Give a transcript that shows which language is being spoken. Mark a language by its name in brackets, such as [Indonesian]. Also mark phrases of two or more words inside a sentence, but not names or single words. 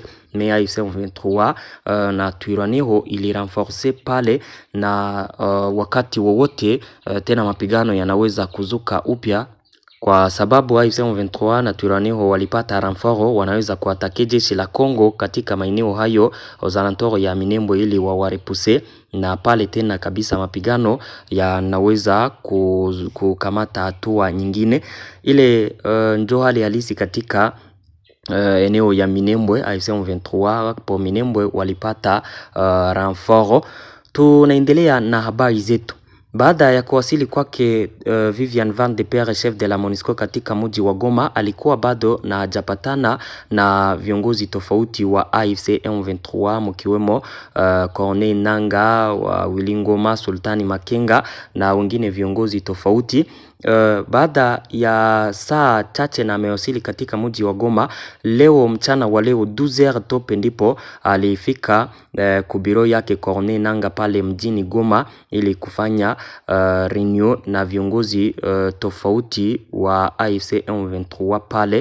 [Swahili] AFC M23 na Twirwaneho ili renforcer pale, na wakati wowote tena mapigano yanaweza kuzuka upya, kwa sababu AFC M23 na Twirwaneho walipata renfort, wanaweza kuatake jeshi la Kongo katika maeneo hayo [French] aux alentours [Swahili] ya Minembwe ili wawarepuse, na pale tena kabisa mapigano yanaweza kukamata hatua nyingine. Ile ndio hali halisi katika eneo ya Minembwe. AFC M23 po Minembwe walipata renfort. Tunaendelea na habari zetu. Baada ya kuwasili kwake Vivian Van de Pere, [French] chef de la MONUSCO [Swahili] katika mji wa Goma, alikuwa bado na hajapatana na viongozi tofauti wa AFC M23 mkiwemo Corneille Nangaa wa Wilingoma, Sultani Makenga na wengine viongozi tofauti. Baada ya saa chache na amewasili katika mji wa Goma leo mchana wa leo 12h tope, ndipo alifika kubiro yake Corneille Nangaa pale mjini Goma ili kufanya reunion na viongozi tofauti wa AFC M23 pale.